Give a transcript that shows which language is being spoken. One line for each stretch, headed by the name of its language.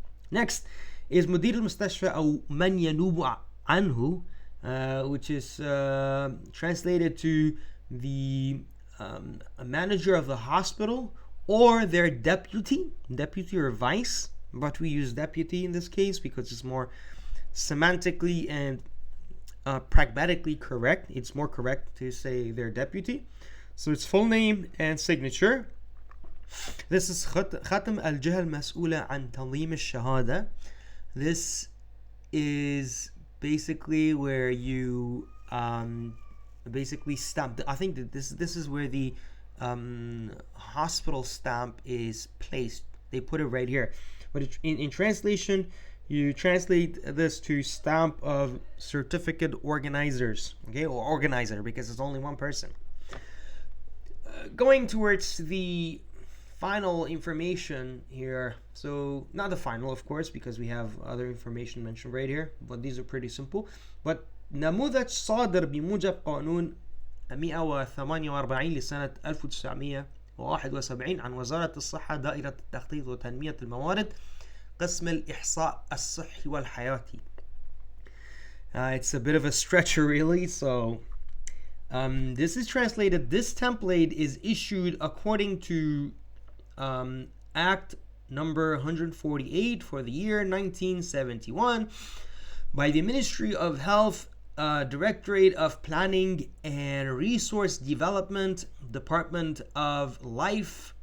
English: Next is
Arabic: مدير المستشفى أو من ينوب عنه,
English: which is translated to the manager of the hospital or their deputy or vice, but we use deputy in this case because it's more semantically and pragmatically correct. It's more correct to say their deputy. So it's full name and signature. This is
Arabic: ختم الجهة المسؤولة عن تنظيم الشهادة.
English: This is basically where you basically stamp. I think that this is where the hospital stamp is placed. They put it right here, but in translation you translate this to stamp of certificate organizers, okay, or organizer, because it's only one person. Going towards the final information here, so not the final of course because we have other information mentioned right here, but these are pretty simple.
Arabic: But نموذج صادر بموجب قانون 148 لسنة 1971 عن وزارة الصحة دائرة التخطيط وتنمية الموارد قسم الإحصاء الصحي والحياتي.
English: It's a bit of a stretcher really, so this is translated. This template is issued according to Act number 148 for the year 1971. by the Ministry of Health, Directorate of Planning and Resource Development, Department of Life.